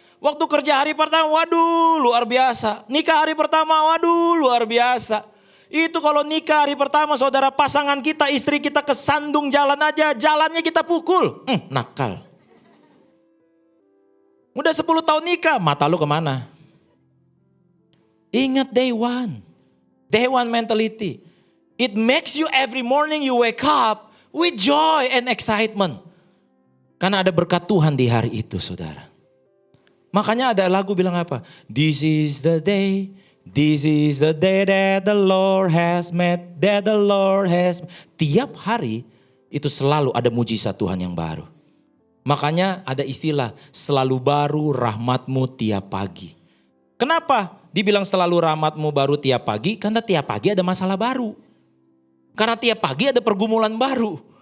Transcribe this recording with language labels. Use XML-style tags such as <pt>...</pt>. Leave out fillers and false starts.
<id>Waktu kerja hari pertama, waduh luar biasa. Nikah hari pertama, waduh luar biasa. Itu kalau nikah hari pertama saudara, pasangan kita, istri kita kesandung jalan aja, jalannya kita pukul. Nakal. Udah 10 tahun nikah, mata lu kemana? Ingat</id> <en>day one. Day one mentality. It makes you every morning you wake up with joy and excitement.</en> <id>Karena ada berkat Tuhan di hari itu saudara. Makanya ada lagu bilang apa?</id> <en>This is the day that the Lord has made, that the Lord has.</en> <id>Tiap hari itu selalu ada mujizat Tuhan yang baru. Makanya ada istilah selalu baru rahmatmu tiap pagi. Kenapa dibilang selalu rahmatmu baru tiap pagi? Karena tiap pagi ada masalah baru. Karena tiap pagi ada pergumulan baru.</id>